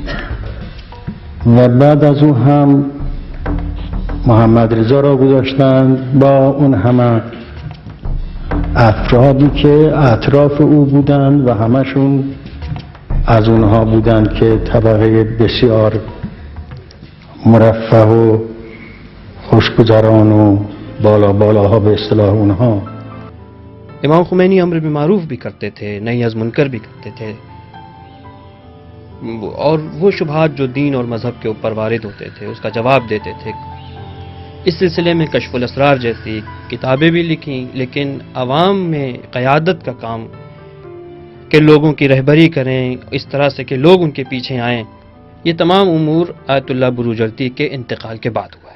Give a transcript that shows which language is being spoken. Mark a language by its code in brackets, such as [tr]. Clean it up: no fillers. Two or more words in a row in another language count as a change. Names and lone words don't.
[fa] و بعد از او هم محمد رضا را گذاشتند با اون همه افرادی که اطراف او بودند و همشون از اونها بودند که طبقه بسیار مرفه و خوشگذران و بالاها به اصطلاح اونها. [ur] امام خمینی امر بالمعروف بھی کرتے تھے، نہی از منکر بھی کرتے تھے، اور وہ شبہات جو دین اور مذہب کے اوپر وارد ہوتے تھے اس کا جواب دیتے تھے۔ اس سلسلے میں کشف الاسرار جیسی کتابیں بھی لکھیں، لیکن عوام میں قیادت کا کام کہ لوگوں کی رہبری کریں اس طرح سے کہ لوگ ان کے پیچھے آئیں، یہ تمام امور آیت اللہ بروجردی کے انتقال کے بعد ہوا ہے۔